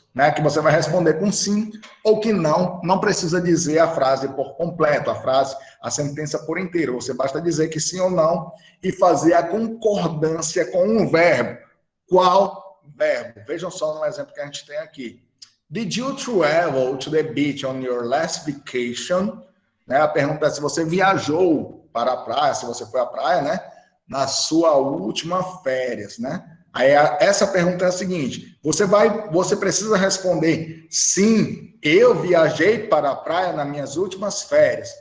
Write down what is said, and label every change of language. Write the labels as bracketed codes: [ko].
[pt] né, que você vai responder com sim ou que não. Não precisa dizer a frase por completo, a sentença por inteiro. Você basta dizer que sim ou não e fazer a concordância com um verbo. Qual verbo? Vejam só no exemplo que a gente tem aqui. [en] Did you travel to the beach on your last vacation? [pt] Né, a pergunta é se você viajou para a praia, se você foi à praia, né, na sua última férias, né? Aí essa pergunta é a seguinte: você precisa responder sim, eu viajei para a praia nas minhas últimas férias.